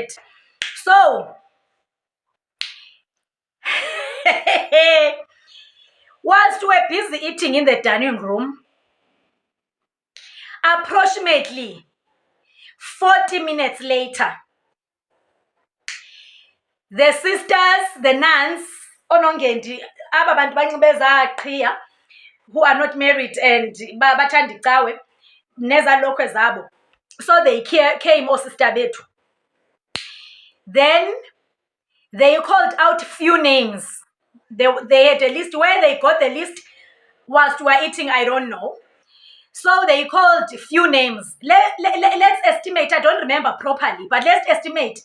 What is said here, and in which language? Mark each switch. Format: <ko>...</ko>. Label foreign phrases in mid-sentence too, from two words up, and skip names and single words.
<en>So, whilst we were busy eating in the dining room, approximately 40 minutes later, the sisters, the nuns,</en> <xh>onongendi, aba bantu banxibeza qhiya,</xh> <en>who are not married and</en> <xh>bathanda icawe nezalokhwe zabo.</xh> <en>So they came, sister bethu. Then they called out few names. They had a list. Where they got the list whilst we were eating, I don't know. So they called a few names. Let's estimate, I don't remember properly, but let's estimate.</en>